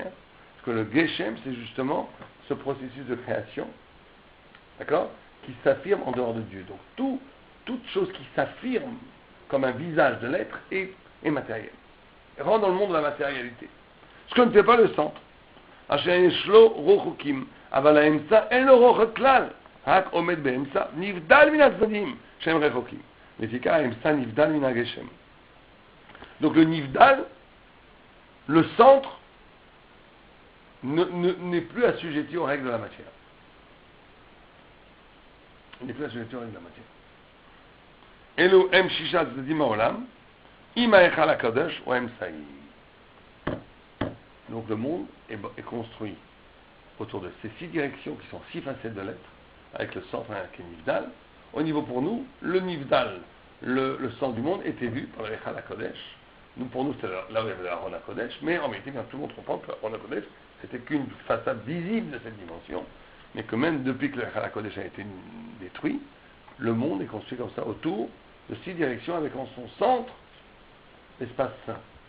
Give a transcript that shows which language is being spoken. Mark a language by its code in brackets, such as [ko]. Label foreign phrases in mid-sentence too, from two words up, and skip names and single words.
[fr] Parce que le geshem, c'est justement ce processus de création, d'accord, qui s'affirme en dehors de Dieu. Donc toute chose qui s'affirme comme un visage de l'être est matériel. Et rentre dans le monde de la matérialité. Ce que ne fait pas le centre. [he] אשר יש לו רחוקים, אבל האמצע אין לו רחוקות כלל, רק עומד באמצע, נבדל מן הצדדים שהם רחוקים. לפיכך האמצע נבדל מן הגשם. [fr] Donc le nivdal, le centre, n'est plus assujetti aux règles de la matière. Il n'est plus assujetti aux règles de la matière. [he] אלו הם שישה צדדים העולם, עם ההיכל הקדוש או האמצעי. [fr] Donc le monde est construit autour de ces 6 directions qui sont 6 facettes de l'être, avec le centre qui est Nivdal. Au niveau pour nous, le Nivdal, le centre du monde, était vu par le [he] היכל הקודש. [fr] Pour nous, c'était là où il y avait le [he] ארון הקודש, [fr] mais en réalité, bien tout le monde comprend que le [he] ארון הקודש, [fr] c'était qu'une façade visible de cette dimension, mais que même depuis que le [he] היכל הקודש [fr] a été détruit, le monde est construit comme ça, autour de 6 directions, avec en son centre l'espace saint.